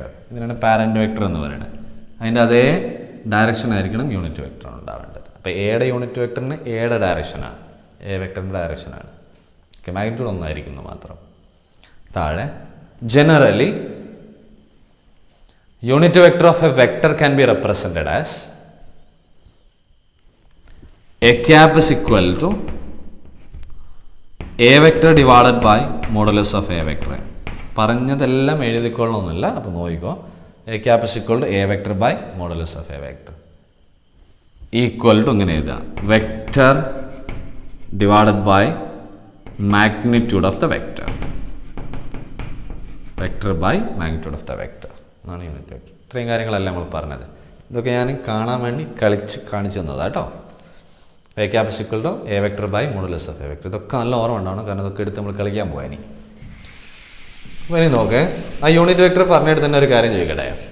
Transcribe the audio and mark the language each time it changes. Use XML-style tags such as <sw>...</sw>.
<ml>ഇതിനാണ് parent vector എന്ന് പറയുന്നത്. അതിൻ്റെ അതേ ഡയറക്ഷൻ ആയിരിക്കണം യൂണിറ്റ് വെക്ടർ ഉണ്ടാവേണ്ടത്. അപ്പോൾ എയുടെ യൂണിറ്റ് വെക്ടറിന് എയുടെ ഡയറക്ഷനാണ്, എ വെക്ടറിൻ്റെ ഡയറക്ഷനാണ്. ഓക്കെ, മാഗ്നിറ്റ്യൂഡ് ഒന്നായിരിക്കുന്നു മാത്രം.</ml> <en>താഴെ generally unit vector of a vector can be represented as a cap is equal to a vector divided by modulus of a vector.</en> <ml>പറഞ്ഞതെല്ലാം എഴുതിക്കൊള്ളണമെന്നില്ല, അപ്പോൾ നോക്കിക്കോ.</ml> <en>a cap is equal to a vector by modulus of a vector equal to</en> <ml>ഇങ്ങനെ എഴുതുക,</ml> <en>vector divided by magnitude of the vector. Vector by magnitude of the vector</en> <ml>എന്നാണ് unit vector. ഇത്രയും കാര്യങ്ങളല്ല നമ്മൾ പറഞ്ഞത്. ഇതൊക്കെ ഞാൻ കാണാൻ വേണ്ടി കാണിച്ചു തന്നതാണ് കേട്ടോ.</ml> <en>A cap is equal to a vector by modulus of a vector.</en> <ml>ഇതൊക്കെ നല്ല ഓർമ്മ ഉണ്ടാവണം, കാരണം ഇതൊക്കെ എടുത്ത് നമ്മൾ കളിക്കാൻ പോയാനി. അപ്പോൾ ഇനി നോക്കേ, ആ യൂണിറ്റ് വെക്ടർ പറഞ്ഞിട്ട് തന്നെ ഒരു കാര്യം ചോദിക്കട്ടെ.</ml>